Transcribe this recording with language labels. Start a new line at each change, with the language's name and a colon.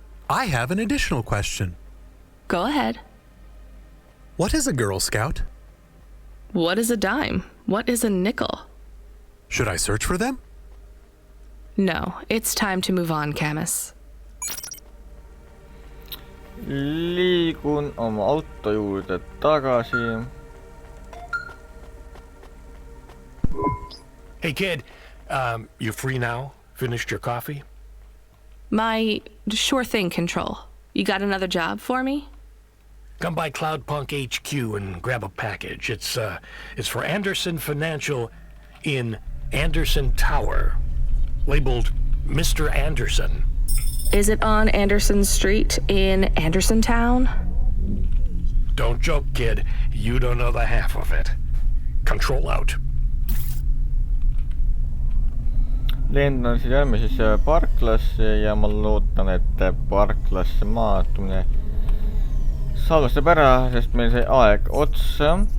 English: I have an additional question. Go ahead. What is a Girl Scout? What is a dime? What is a nickel? Should I search for them? No, it's time to move on, Camus.
Estonian: Liigun oma auto juurde tagasi.
English: Hey, kid, you free now? Finished your coffee? Sure thing, Control. You got another job for me? Come by Cloudpunk HQ and grab a package. It's for Anderson Financial in Anderson Tower, labeled Mr. Anderson. Is it on Anderson Street in Anderson Town? Don't joke, kid. You don't know the half of it. Control out.
Estonian: Lendan siis järgmises parklasse ja ma loodan, et parklasse maatumine salvestab ära, sest meil sai aeg otsa.